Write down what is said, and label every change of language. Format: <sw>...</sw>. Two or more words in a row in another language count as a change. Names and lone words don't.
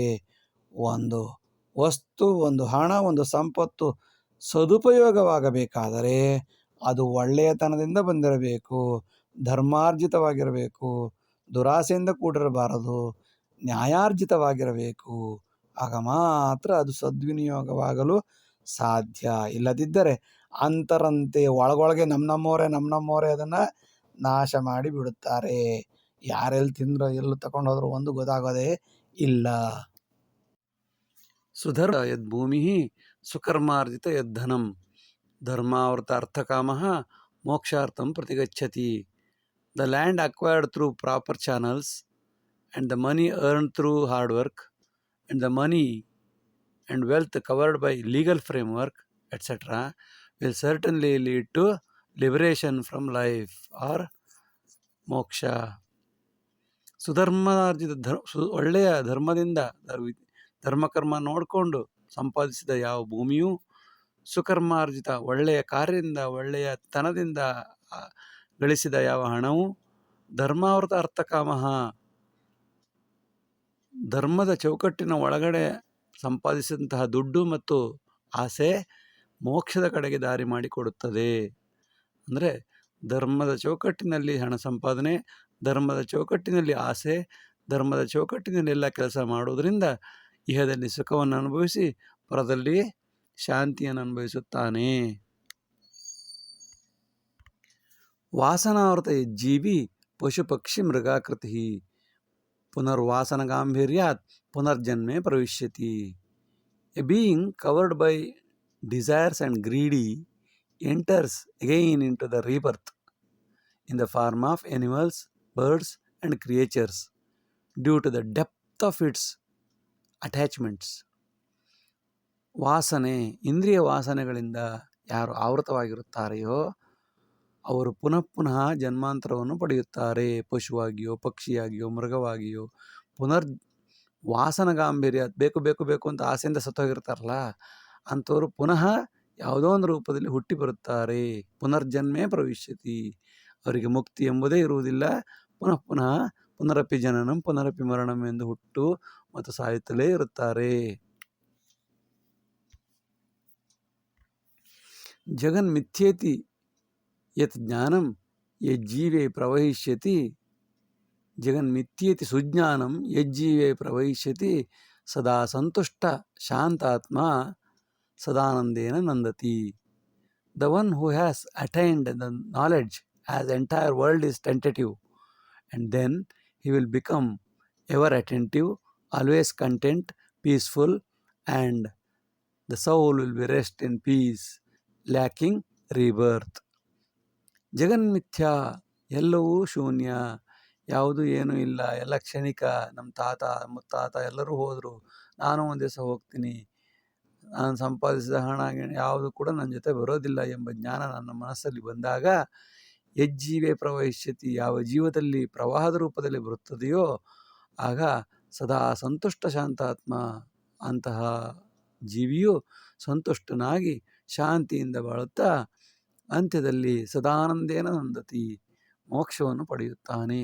<kn>ಒಂದು ವಸ್ತು, ಒಂದು ಹಣ, ಒಂದು ಸಂಪತ್ತು ಸದುಪಯೋಗವಾಗಬೇಕಾದರೆ ಅದು ಒಳ್ಳೆಯತನದಿಂದ ಬಂದಿರಬೇಕು, ಧರ್ಮಾರ್ಜಿತವಾಗಿರಬೇಕು, ದುರಾಸೆಯಿಂದ ಕೂಡಿರಬಾರದು, ನ್ಯಾಯಾರ್ಜಿತವಾಗಿರಬೇಕು. ಆಗ ಮಾತ್ರ ಅದು ಸದ್ವಿನಿಯೋಗವಾಗಲು ಸಾಧ್ಯ. ಇಲ್ಲದಿದ್ದರೆ ಅಂತರಂತೆ ಒಳಗೊಳಗೆ ನಮ್ಮವರೇ ಅದನ್ನು ನಾಶ ಮಾಡಿ ಬಿಡುತ್ತಾರೆ. ಯಾರೆಲ್ಲಿ ತಿಂದ್ರೋ ಎಲ್ಲೂ ತಗೊಂಡು ಹೋದ್ರು ಒಂದು ಗೊತ್ತಾಗೋದೇ ಇಲ್ಲ.</kn> <sa>ಸುಧರ್ಮ ಯದ್ಭೂಮಿ ಸುಕರ್ಮಾರ್ಜಿತ ಯದ್ಧನಂ ಧರ್ಮಾವೃತ ಅರ್ಥಕಾಮಃ ಮೋಕ್ಷಾರ್ಥಂ ಪ್ರತಿಗಚ್ಚತಿ.</sa> <en>the land acquired through proper channels and the money earned through hard work, and the money and wealth covered by legal framework, etc., will certainly lead to liberation from life or moksha.</en> <kn>ಸುಧರ್ಮಾರ್ಜಿತ ಒಳ್ಳೆಯ ಧರ್ಮದಿಂದ ಧರ್ಮಕರ್ಮ ನೋಡಿಕೊಂಡು ಸಂಪಾದಿಸಿದ ಯಾವ ಭೂಮಿಯು, ಸುಕರ್ಮಾರ್ಜಿತ ಒಳ್ಳೆಯ ಕಾರ್ಯದಿಂದ ಒಳ್ಳೆಯ ತನದಿಂದ ಗಳಿಸಿದ ಯಾವ ಹಣವು,</kn> <sa>ಧರ್ಮಾವೃತ ಅರ್ಥಕಾಮಃ</sa> <kn>ಧರ್ಮದ ಚೌಕಟ್ಟಿನ ಒಳಗಡೆ ಸಂಪಾದಿಸಿದಂತಹ ದುಡ್ಡು ಮತ್ತು ಆಸೆ ಮೋಕ್ಷದ ಕಡೆಗೆ ದಾರಿ ಮಾಡಿಕೊಡುತ್ತದೆ. ಅಂದರೆ ಧರ್ಮದ ಚೌಕಟ್ಟಿನಲ್ಲಿ ಹಣ ಸಂಪಾದನೆ, ಧರ್ಮದ ಚೌಕಟ್ಟಿನಲ್ಲಿ ಆಸೆ, ಧರ್ಮದ ಚೌಕಟ್ಟಿನಲ್ಲಿ ಎಲ್ಲ ಕೆಲಸ ಮಾಡುವುದರಿಂದ ಇಹದಲ್ಲಿ ಸುಖವನ್ನು ಅನುಭವಿಸಿ ಪರದಲ್ಲಿ ಶಾಂತಿಯನ್ನು ಅನುಭವಿಸುತ್ತಾನೆ.</kn> <sa>ವಾಸನಾವೃತ ಜೀವಿ ಪಶು ಪಕ್ಷಿ ಮೃಗಾಕೃತಿ ಪುನರ್ವಾಸನ ಗಾಂಭೀರ್ಯಾತ್ ಪುನರ್ಜನ್ಮೆ ಪ್ರವಿಶ್ಯತಿ.</sa> <en>a being covered by desires and greedy enters again into the rebirth in the form of animals, birds, and creatures due to the depth of its attachments.</en> <kn>ವಾಸನೆ, ಇಂದ್ರಿಯ ವಾಸನೆಗಳಿಂದ ಯಾರು ಆವೃತವಾಗಿರುತ್ತಾರೆಯೋ ಅವರು ಪುನಃ ಪುನಃ ಜನ್ಮಾಂತರವನ್ನು ಪಡೆಯುತ್ತಾರೆ. ಪಶುವಾಗಿಯೋ, ಪಕ್ಷಿಯಾಗಿಯೋ, ಮೃಗವಾಗಿಯೋ.</kn> <sa>ವಾಸನ ಗಾಂಭೀರ್ಯ,</sa> <kn>ಬೇಕು ಬೇಕು ಬೇಕು ಅಂತ ಆಸೆಯಿಂದ ಸತ್ತೋಗಿರ್ತಾರಲ್ಲ ಅಂಥವರು ಪುನಃ ಯಾವುದೋ ಒಂದು ರೂಪದಲ್ಲಿ ಹುಟ್ಟಿ ಬರುತ್ತಾರೆ.</kn> <sa>ಪುನರ್ಜನ್ಮೇ ಪ್ರವಿಶ್ಯತಿ.</sa> <kn>ಅವರಿಗೆ ಮುಕ್ತಿ ಎಂಬುದೇ ಇರುವುದಿಲ್ಲ.</kn> <sa>ಪುನಃ ಪುನಃ ಪುನರಪಿ ಜನನಂ ಪುನರಪಿ ಮರಣಂ</sa> <kn>ಎಂದು ಹುಟ್ಟು ಮತ್ತು ಸಾಯುತ್ತಲೇ ಇರುತ್ತಾರೆ.</kn> <sa>ಜಗನ್ಮಿಥ್ಯೇತಿ ಯತ್ ಜ್ಞಾನಂ ಯಜ್ಜೀವೇ ಪ್ರವಹಿಷ್ಯತಿ. ಜಗನ್ಮಿಥ್ಯೇತಿ ಸುಜ್ಞಾನಂ ಯಜ್ಜೀವೇ ಪ್ರವಹಿಷ್ಯತಿ ಸದಾ ಸಂತುಷ್ಟ ಶಾಂತಾತ್ಮ ಸದಾನಂದೇನ ನಂದತಿ.</sa> <en>The one who has attained the knowledge as entire world is tentative, and then he will become ever attentive, always content, peaceful, and the soul will be rest in peace, lacking rebirth.</en> <kn>ಜಗನ್ಮಿಥ್ಯಾ, ಎಲ್ಲವೂ ಶೂನ್ಯ, ಯಾವುದು ಏನೂ ಇಲ್ಲ, ಎಲ್ಲ ಕ್ಷಣಿಕ. ನಮ್ಮ ತಾತ ಮುತ್ತಾತ ಎಲ್ಲರೂ ಹೋದರು, ನಾನು ಒಂದು ದಿವಸ ಹೋಗ್ತೀನಿ, ನಾನು ಸಂಪಾದಿಸಿದ ಹಣ ಯಾವುದು ಕೂಡ ನನ್ನ ಜೊತೆ ಬರೋದಿಲ್ಲ ಎಂಬ ಜ್ಞಾನ ನನ್ನ ಮನಸ್ಸಲ್ಲಿ ಬಂದಾಗ</kn> <sa>ಯಜ್ಜೀವೇ ಪ್ರವಹಿಷ್ಯತಿ,</sa> <kn>ಯಾವ ಜೀವದಲ್ಲಿ ಪ್ರವಾಹದ ರೂಪದಲ್ಲಿ ಬರುತ್ತದೆಯೋ ಆಗ</kn> <sa>ಸದಾ ಸಂತುಷ್ಟ ಶಾಂತಾತ್ಮ,</sa> <kn>ಅಂತಹ ಜೀವಿಯು ಸಂತುಷ್ಟನಾಗಿ ಶಾಂತಿಯಿಂದ ಬಾಳುತ್ತಾ ಅಂತ್ಯದಲ್ಲಿ</kn> <sa>ಸದಾನಂದೇನ ನಂದತಿ,</sa> <kn>ಮೋಕ್ಷವನ್ನು ಪಡೆಯುತ್ತಾನೆ.</kn>